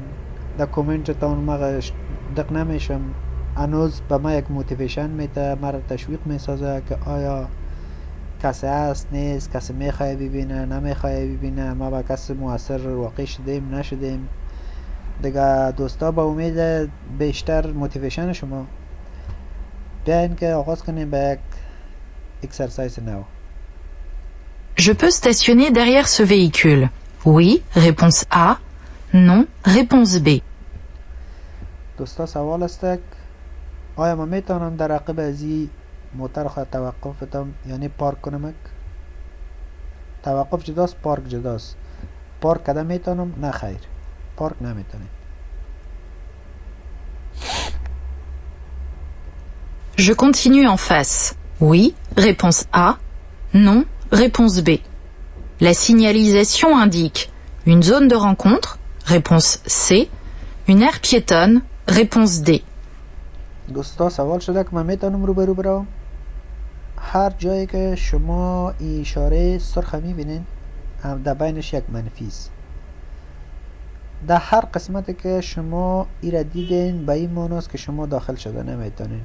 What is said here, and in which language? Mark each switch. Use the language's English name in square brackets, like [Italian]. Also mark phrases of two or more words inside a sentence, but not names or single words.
[Persian] در کامنتتان ما دق نمیشم، هنوز به ما یک موتیویشن میده، مرا تشویق میسازه که آیا کسی هست نیست، کسی میخواه ببینه نمیخواه ببینه، ما با کسی مؤثر واقع شدیم نشدیم دیگه. دوستا با امید بیشتر موتیویشن شما بیاین که آغاز کنیم به یک اکسرسایز نو. [French] Je peux stationner derrière ce véhicule. Oui, réponse A. Non, réponse B. [Persian] دوستا سوال است که آیا ما میتونم در عقب از این موتر خواهد توقف بدم، یعنی پارک کنم؟ توقف جداست، پارک جداست. پارک کده میتونم؟ نه خیر، پارک نمیتونم. [French] Je continue en face. Oui, réponse A. Non, réponse B. La signalisation indique une zone de rencontre, réponse C. Une aire piétonne, réponse D. [Persian] دوستا سوال شده که من میتونم روبرو برم. هر جایی که شما اشاره سرخ میبینین در بینش یک منفی است. در هر قسمتی که شما ایره دیدین به این معناست که شما داخل شده نمیتونین.